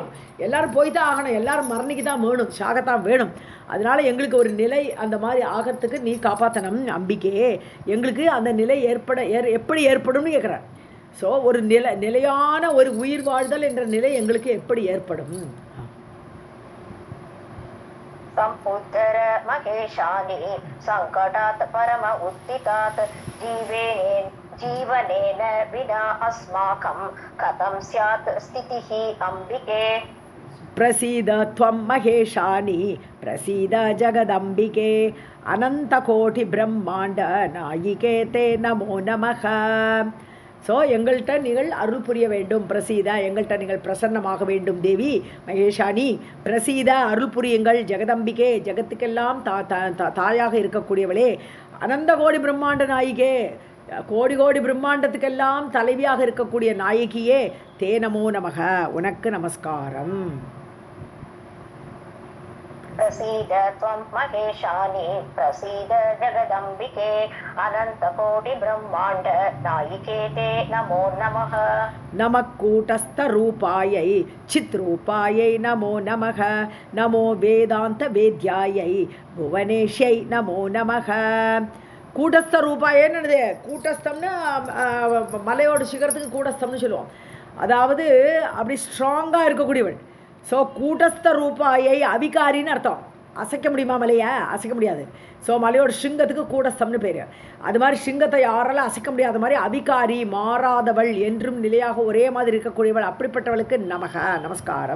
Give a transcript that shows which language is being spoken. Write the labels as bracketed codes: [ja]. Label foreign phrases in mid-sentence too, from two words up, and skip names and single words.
[ta] எல்லோரும் போய்தான் ஆகணும், எல்லோரும் மரணிக்கு தான் வேணும், சாகத்தான் வேணும். அதனால் எங்களுக்கு ஒரு நிலை அந்த மாதிரி ஆகிறதுக்கு நீ காப்பாற்றணும் அம்பிக்கே. எங்களுக்கு அந்த நிலை எப்படி ஏற்படும்னு கேட்குறார். ஸோ ஒரு நிலையான ஒரு உயிர் வாழ்தல் என்ற நிலை எங்களுக்கு எப்படி ஏற்படும்? [sa] समुद्धर महेशानि संकटात् परम उत्थितात् जीवनेन विना अस्माकं कथं स्यात् स्थितिः अम्बिके. प्रसीद त्वं महेशानि प्रसीद जगदम्बिके अनन्तकोटि ब्रह्माण्ड नायिके ते नमो नमः. [ta] ஸோ எங்கள்கிட்ட நீங்கள் அருள் புரிய வேண்டும், பிரசீதா, எங்கள்கிட்ட நீங்கள் பிரசன்னமாக வேண்டும் தேவி மகேஷானி. பிரசீதா, அருள் புரியுங்கள். ஜெகதம்பிகே, ஜெகத்துக்கெல்லாம் தாயாக இருக்கக்கூடியவளே. [sa] अनन्त कोटि ब्रह्माण्ड नायिके, [ta] கோடி கோடி பிரம்மாண்டத்துக்கெல்லாம் தலைவியாக இருக்கக்கூடிய நாயகியே. [sa] ते नमो नमः, [ta] உனக்கு நமஸ்காரம். [sa] प्रसीद त्वं महेशानि प्रसीद जगदम्बिके अनन्तकोटि ब्रह्माण्ड नायिके ते नमो नमः. नमः कूटस्थरूपायै चित्रूपायै नमो नमः. नमो वेदान्तवेद्यायै भुवनेश्यै नमो नमः. कूटस्थ रूपायै [ta] என்னது? கூட்டஸ்தம்னு மலையோட சிகரத்துக்கு கூட்டஸ்தம்னு சொல்லுவோம். அதாவது அப்படி ஸ்ட்ராங்காக இருக்கக்கூடியவள். ஸோ [sa] कूटस्थ रूपायै [ta] அவிகாரின்னு அர்த்தம். அசைக்க முடியுமா மலையை? அசைக்க முடியாது. ஸோ மலையோட சிங்கத்துக்கு கூடஸ்தம்னு பேர். அது மாதிரி சிங்கத்தை யாராலும் அசைக்க முடியாத மாதிரி அவிகாரி, மாறாதவள், என்றும் நிலையாக ஒரே மாதிரி இருக்கக்கூடியவள், அப்படிப்பட்டவளுக்கு நமக, நமஸ்காரம்.